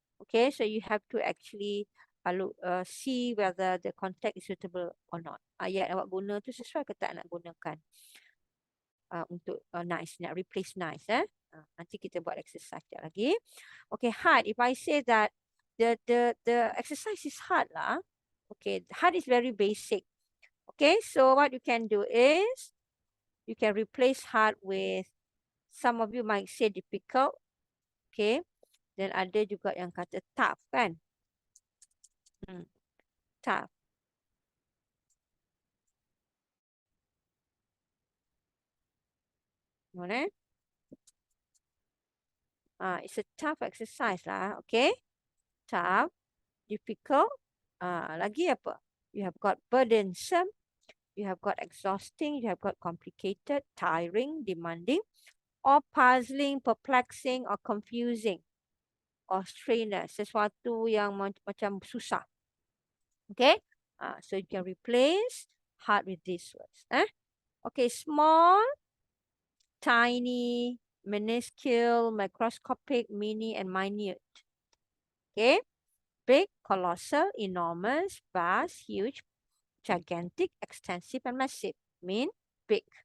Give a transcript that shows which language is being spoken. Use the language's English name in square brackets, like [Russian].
[English] Okay, so you have to actually see whether the context is suitable or not. [Malay] Ayat awak guna tu sesuai ke tak nak gunakan untuk nice, nak replace nice. Nanti kita buat exercise lagi. [English] Okay, hard. If I say that the exercise is hard lah. Okay, hard is very basic. Okay, so what you can do is you can replace hard with, some of you might say difficult. [Malay] Okay, then ada juga yang kata tough kan. [English] Tough. [Malay] Mana? [English] It's a tough exercise lah. Okay, tough, difficult. [Malay] Lagi apa? [English] You have got burdensome. You have got exhausting, you have got complicated, tiring, demanding, or puzzling, perplexing, or confusing, or strenuous. [Malay] Sesuatu yang macam susah. [English] Okay? So you can replace hard with these words. Okay, small, tiny, minuscule, microscopic, mini, and minute. Okay? Big, colossal, enormous, vast, huge, gigantic, extensive, and massive. Mean big.